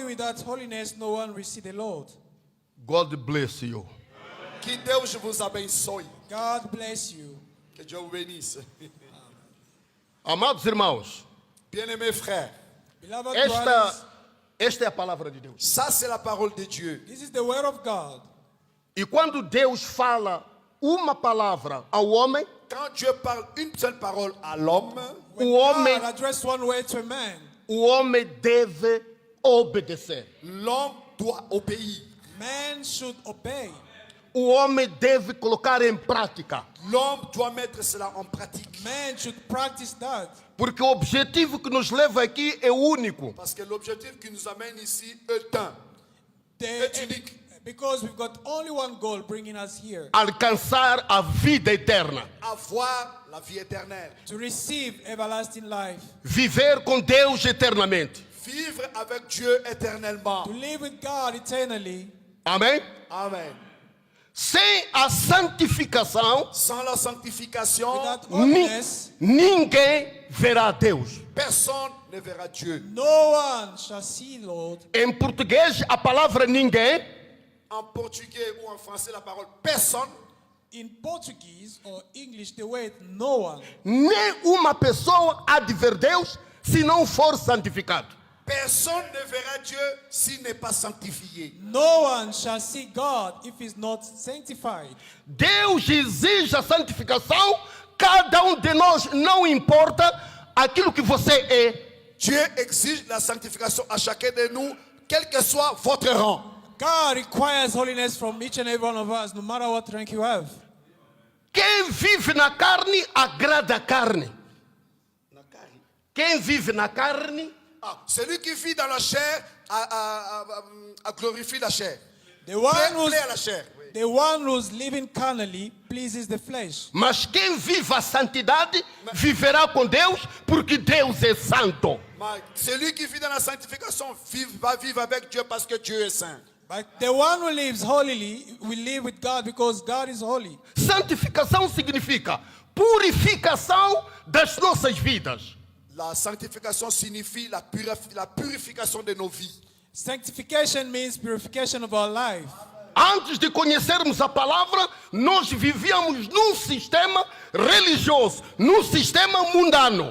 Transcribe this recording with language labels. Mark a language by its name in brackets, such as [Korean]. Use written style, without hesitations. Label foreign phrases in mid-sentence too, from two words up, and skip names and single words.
[English] Without holiness, no one will see the Lord. God bless you. [Portuguese] Que Deus vous abençoe. [English] God bless you. [French] Que Dieu vous bénisse. [Portuguese] Amados irmãos, [French] Bien-aimés frères, [English] Beloved brothers, [Portuguese] esta é a palavra de Deus. [French] ça c'est la parole de Dieu. [English] this is the word of God. [Portuguese] E quando Deus fala uma palavra ao homem, [French] Quand Dieu parle une seule parole à l'homme, [English] When [Portuguese] O homem- [English] God addressed one word to a man, [Portuguese] o homem deve obedecer. [French] L'homme doit obéir. [English] Man should obey. [Portuguese] O homem deve colocar em prática. [French] L'homme doit mettre cela en pratique. [English] Man should practice that. [Portuguese] Porque o objetivo que nos leva aqui é único. [French] Parce que l'objectif qui nous amène ici est un. Est unique. [English] Because we've got only one goal bringing us here. [Portuguese] Alcançar a vida eterna. [French] Avoir la vie éternelle. [English] To receive everlasting life. [Portuguese] Viver com Deus eternamente. [French] Vivre avec Dieu éternellement. [English] To live with God eternally. [Portuguese] Amém? [English] Amen. [Portuguese] Sem a santificação, [French] Sans la sanctification, [English] Without holiness, [Portuguese] ninguém verá Deus. [French] personne ne verra Dieu. [English] no one shall see Lord. [Portuguese] Em português, a palavra ninguém [French] En portugais ou en français, la parole personne, [English] In Portuguese or English, the word no one. [Portuguese] nem uma pessoa há de ver Deus se não for santificado. [French] personne ne verra Dieu s'il n'est pas sanctifié. [English] No one shall see God if he's not sanctified. [Portuguese] Deus exige a santificação, cada um de nós, não importa aquilo que você é. [French] Dieu exige la sanctification à chacun de nous, quel que soit votre rang. [English] God requires holiness from each and every one of us, no matter what rank you have. [Portuguese] Quem vive na carne agrada a carne. Quem vive na carne [French] Celui qui vit dans la chair glorifie la chair. [English] The one who's, [French] Plaît à la chair. [English] the one who's living carnally pleases the flesh. [Portuguese] Mas quem vive a santidade viverá com Deus, porque Deus é santo. [French] Mais celui qui vit dans la sanctification va vivre avec Dieu parce que Dieu est saint. [English] But the one who lives holily will live with God because God is holy. [Portuguese] Santificação significa purificação das nossas vidas. [French] La sanctification signifie la purification de nos vies. [English] Sanctification means purification of our life. [Portuguese] Antes de conhecermos a palavra, nós vivíamos num sistema religioso, num sistema mundano.